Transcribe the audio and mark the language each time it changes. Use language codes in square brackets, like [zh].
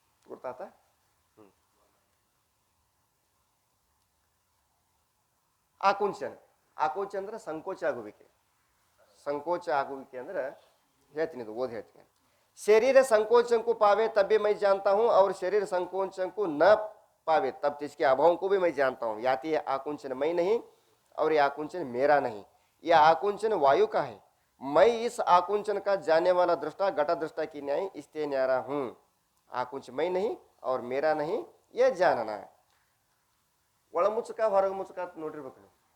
[kn] ಗೊತ್ತಾತ? ಆಕುಂಚನ. ಆಕುಂಚ ಅಂದ್ರೆ ಸಂಕೋಚ ಆಗುವಿಕೆ. ಸಂಕೋಚ ಆಗುವಿಕೆ ಅಂದ್ರೆ ಹೇಳ್ತೀನಿ, ಇದು ಓದಿ ಹೇಳ್ತೀನಿ. [hi] शरीर संकोचन को पावे तब भी मैं जानता हूं और शरीर संकोचन को न पावे तब इसके अभाव को भी मैं जानता हूं. याति ये आकुंचन मैं नहीं और ये आकुंचन मेरा नहीं. यह आकुंचन वायु का है. मैं इस आकुंचन का जानने वाला दृष्टा घटा दृष्टा की न्याय इससे न्यारा हूं. आकुंच मैं नहीं और मेरा नहीं, यह जानना है. [kn] ಒಳ ಮುಚ್ಚುಕ ಹೊರಗೆ ಮುಚ್ಚುಕ ಅಂತ ನೋಡಿರ್ಬೇಕು ನೀವು.